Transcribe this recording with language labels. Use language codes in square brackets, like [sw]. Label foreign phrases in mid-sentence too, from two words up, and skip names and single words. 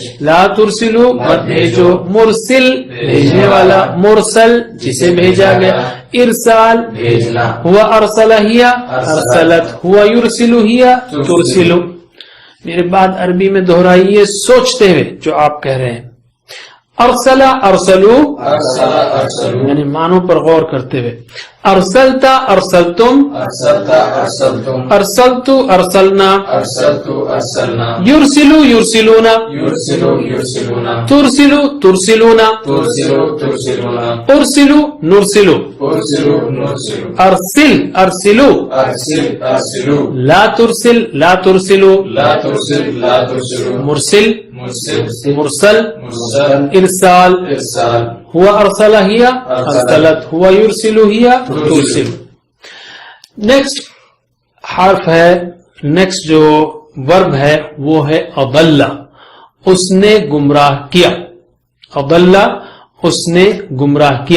[ar] لا ترسلو [ur] مت بھیجو، مرسل بھیجنے والا، مرسل جسے بھیجا گیا، ارسال بھیجنا. [ar] ہوا، ارسلہ ہیا ارسلت، ہوا یرسلو ہیا ترسلو. [ur] میرے بات عربی میں دہرائیے سوچتے ہوئے جو آپ کہہ رہے ہیں. [ar] ارسلہ ارسلو ارسلہ ارسلو، [ur] یعنی معنوں پر غور کرتے ہوئے. [ar] ارسلتا ارسلتم، ارسلتا ارسلتم، ارسلتو ارسلنا، ارسلتو ارسلنا، یرسلو یرسلونا، یرسلو یرسلونا، ترسلو ترسلونا، ترسلو ترسلونا، ارسلو نرسلو، ارسلو نرسلو، ارسل ارسلو، ارسل ارسلو، لا ترسل لا ترسلو، لا ترسل لا ترسلو، مرسل مرسل مرسل، مرسل، ارسال ارسال. ہوا، ارسلہ ہیا ارسلت، ہوا یرسلو ہیا ترسلو. [ur] نیکسٹ حرف ہے، نیکسٹ جو ورب ہے وہ ہے اضل، اس نے گمراہ کیا. اضل اس نے گمراہ کیا.